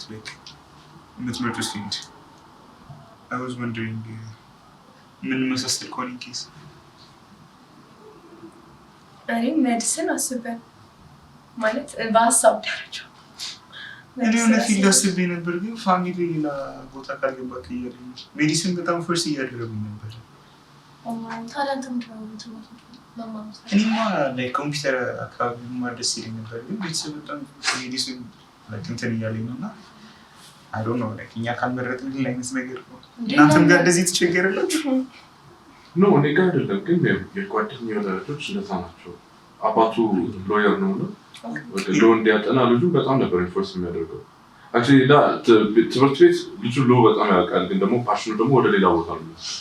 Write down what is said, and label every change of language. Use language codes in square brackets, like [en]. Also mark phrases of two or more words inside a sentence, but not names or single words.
[am] like የምትመርጡት ፊልድ? [en] I was wondering [am] ምን መሰስል [en] ኮኒኪስ [am] እኔ ሜዲሲን አስበን ማለት በሀሳብ ደረጃ እኔ ፊልድ አስቤ ነበር ግን ፋሚሊ ሌላ ቦታ ካልገባክ እያለኝ ሜዲሲን በጣም ፎርስ እያደረጉኝ ነበር። ታዲያ ምንድነው እኔማ ላይ ኮምፒውተር አካባቢ መማር ደስ ይለኝ ነበር ግን ቤተሰብ በጣም ሜዲሲን እንትን እያለኝ ነው እና [en] I don't know like [am] እኛ ካልመረጥን ሌላ አይነት ነገር ነው። እናንተም ጋር እንደዚህ ትቸገራላችሁ? No, እኔ ጋር አይደለም ግን የጓደኛዬ ወላጆች እንደዛ ናቸው። አባቱ ሎየር ነው እና ሎ እንዲያጠና ልጁ በጣም ነበር ኢንፎርስ የሚያደርገው። actually ትምህርት ቤት ልጁ ሎ በጣም ያውቃል ግን ደግሞ ፓሽኑ ደግሞ ወደ ሌላ ቦታ ነው።